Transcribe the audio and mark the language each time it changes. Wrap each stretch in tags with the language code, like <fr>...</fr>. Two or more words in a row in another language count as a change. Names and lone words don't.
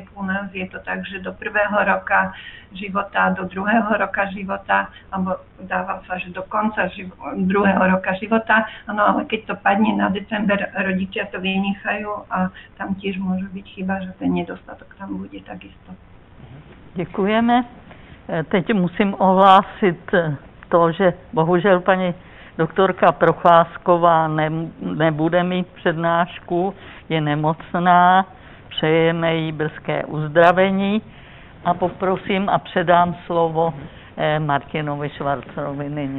<sk>U nás je to tak, že do 1. roka života, do 2. roka života, alebo dáva sa, že do konca 2. roka života. Áno, ale keď to padne na december, rodičia to vynechajú a tam tiež môže byť chyba, že ten nedostatok tam bude takisto.</sk> <cs>Děkujeme. Teď musím ohlásit to, že bohužel paní doktorka Procházková nebude mít přednášku, je nemocná, přejeme jí brzké uzdravení a poprosím a předám slovo Martinovi Švarcerovi nyní.</cs>